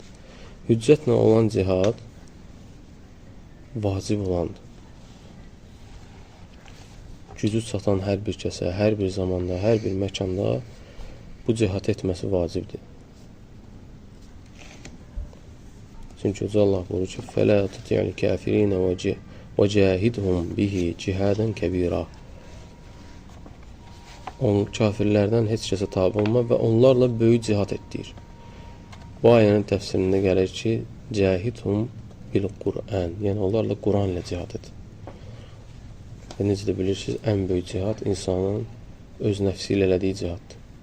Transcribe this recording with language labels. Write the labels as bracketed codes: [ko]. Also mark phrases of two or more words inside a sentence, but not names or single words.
[az] Hüccətlə olan cihad vacib olandır. Gücü çatan hər bir kəsə, hər bir zamanda, hər bir məkanda bu cihad etməsi vacibdir. Çünki Uca Allah buyurur ki, [ar] فَلَا تُطِعِ الْكَافِرِينَ وَجَاهِدْهُمْ بِهِ جِهَادًا كَبِيرًا. [az] Kafirlərdən heç kəsə tabi olma və onlarla böyük cihad etdir. Bu ayənin təfsirində gəlir ki, [ar] جاهدهم بالقرآن, [az] yəni onlarla Quran ilə cihad et. Və necə də bilirsiniz, ən böyük cihad insanın öz nəfsi ilə elədiyi cihaddır.